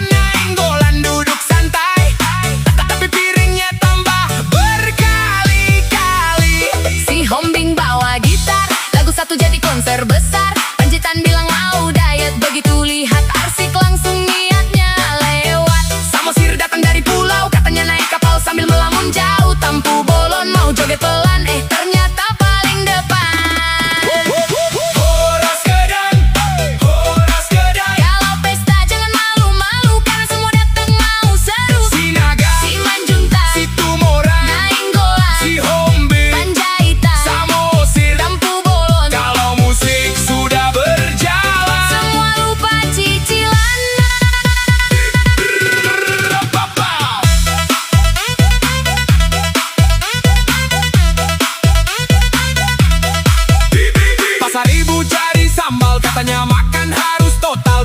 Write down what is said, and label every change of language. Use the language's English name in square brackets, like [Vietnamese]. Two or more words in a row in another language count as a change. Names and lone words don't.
[Indonesian] Nainggolan duduk santai, tapi piringnya tambah berkali-kali. Si Hombing bawa gitar, lagu satu jadi konser besar. Panjitan bilang mau diet, begitu lihat arsik langsung niatnya lewat. Samosir datang dari pulau, Katanya naik kapal sambil melamun jauh. Tampu bolon mau joget pelan, ternyata paling depan. [Batak Toba] Horas Kedan, Horas Kedan. [Indonesian] Kalau pesta jangan malu-malu, karena semua datang mau seru. Si Naga, Si Manjunta, si Tumorang, Nainggolan, si Hombing, Panjaitan, Samosir. Tampu bolon, Kalau musik sudah berjalan, semua lupa cicilan. Pasar ibu cari sambal, katanya makan harus total.